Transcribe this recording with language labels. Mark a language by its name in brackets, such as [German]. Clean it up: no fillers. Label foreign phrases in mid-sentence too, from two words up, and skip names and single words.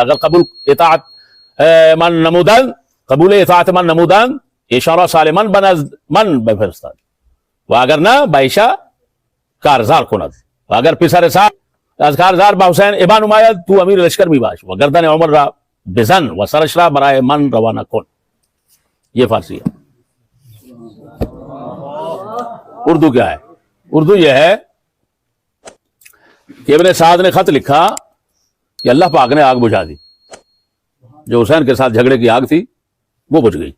[Persian] اگر قبول اطاعت من نمودند ایشان را سالما بنزد من بفرستاد و اگر نه به ایشا کارزار کند و اگر پسر سعد از کارزار با حسین ابا نماید تو امیر لشکر می باش و گردن عمر را بزن و سرش را برای من روانه کن. [Urdu] یہ فارسی ہے. اردو کیا ہے؟ اردو یہ ہے کہ ابن سعد نے خط لکھا کہ اللہ پاک نے آگ بجھا دی. جو حسین کے ساتھ جھگڑے کی آگ تھی وہ بجھ گئی.